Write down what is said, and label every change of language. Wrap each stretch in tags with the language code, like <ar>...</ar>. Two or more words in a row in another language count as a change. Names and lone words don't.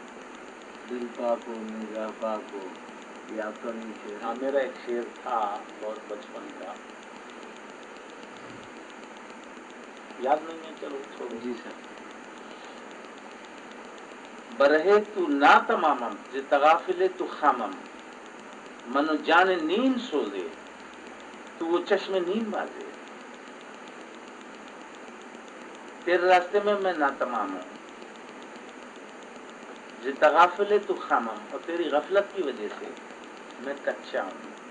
<ur>دل پاک ہو، نگاہ پاک ہو. یہ آپ کا نہیں شعر؟ ہاں، میرا ایک شعر تھا بہت بچپن کا، یاد نہیں ہے، چلو چھوڑو. جی سر.</ur> <fa>برہے تو نا تمامم ز تغافل تو خامم، منو جان نیند سوزے تو وہ چشم نیند بازے.</fa> <ur>تیرے راستے میں ناتمام ہوں،</ur> <fa>ز تغافل تو خامم،</fa> <ur>اور تیری غفلت کی وجہ سے میں کچا ہوں.</ur>